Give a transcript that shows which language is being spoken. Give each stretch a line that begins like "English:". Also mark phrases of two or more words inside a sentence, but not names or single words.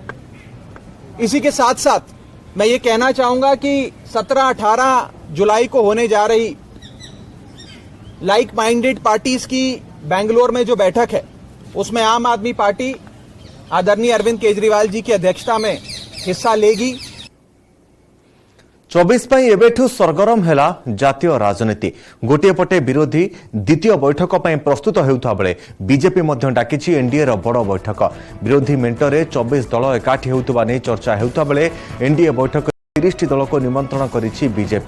Hindi: इसी के साथ साथ मैं ये कहना चाहूंगा कि 17-18 जुलाई को होने जा रही
English: like minded parties
Hindi: की बेंगलोर में जो बैठक है, उसमें आम आदमी पार्टी आदरणीय अरविंद केजरीवाल जी की अध्यक्षता में हिस्सा लेगी।
Odia: 24 ପାଇଁ ଏବେଠୁ ସରଗରମ ହେଲା ଜାତୀୟ ରାଜନୀତି। ଗୋଟିଏ ପଟେ ବିରୋଧୀ ଦ୍ୱିତୀୟ ବୈଠକ ପାଇଁ ପ୍ରସ୍ତୁତ ହେଉଥିବା ବେଳେ ବିଜେପି ମଧ୍ୟ ଡାକିଛି ଏନ୍ଡିଏର ବଡ଼ ବୈଠକ। ବିରୋଧୀ ମେଣ୍ଟରେ 24 ଦଳ ଏକାଠି ହେଉଥିବା ନେଇ ଚର୍ଚ୍ଚା ହେଉଥିବା ବେଳେ ଏନ୍ଡିଏ ବୈଠକ 30ଟି ଦଳକୁ ନିମନ୍ତ୍ରଣ କରିଛି ବିଜେପି।